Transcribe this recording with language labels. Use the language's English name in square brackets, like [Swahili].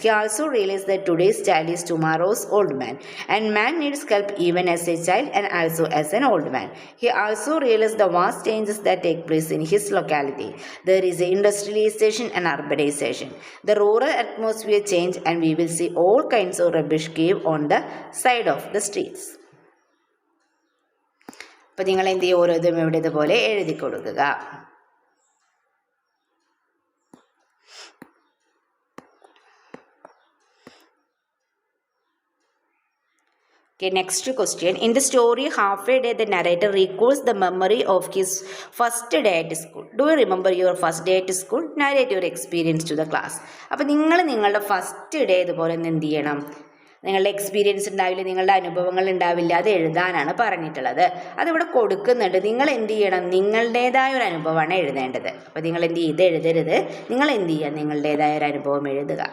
[English] He also realized that today's child is tomorrow's old man, and man needs help even as a child and also as an old man. He also realized the vast changes that take place in his locality. There is industrialization and urbanization. The rural atmosphere change and we will see all kinds of rubbish cave on the side of the streets. [Malayalam] അപ്പോൾ നിങ്ങൾ എന്ത് ചെയ്യും, ഓരോന്നും ഇവിടെ ഇതുപോലെ എഴുതി കൊടുക്കുക. [English] Okay, next question. In the story Halfway Day, the narrator recalls the memory of his first day at school. Do you remember your first day at school? Narrate your experience to the class. [Malayalam] അപ്പോൾ നിങ്ങളുടെ first day ഇതുപോലെ എന്ത് ചെയ്യണം, നിങ്ങളുടെ experience ഉണ്ടാവില്ല, നിങ്ങളുടെ അനുഭവങ്ങൾ ഉണ്ടാവില്ല, അത് എഴുതാനാണ് പറഞ്ഞിട്ടുള്ളത്. അതിവിടെ കൊടുക്കുന്നുണ്ട്. നിങ്ങൾ എന്ത് ചെയ്യണം, നിങ്ങളുടേതായ ഒരു അനുഭവമാണ് എഴുതേണ്ടത്. അപ്പോൾ നിങ്ങൾ എന്ത് ചെയ്ത് എഴുതരുത്, നിങ്ങൾ എന്ത് ചെയ്യുക, നിങ്ങളുടേതായ ഒരു അനുഭവം എഴുതുക.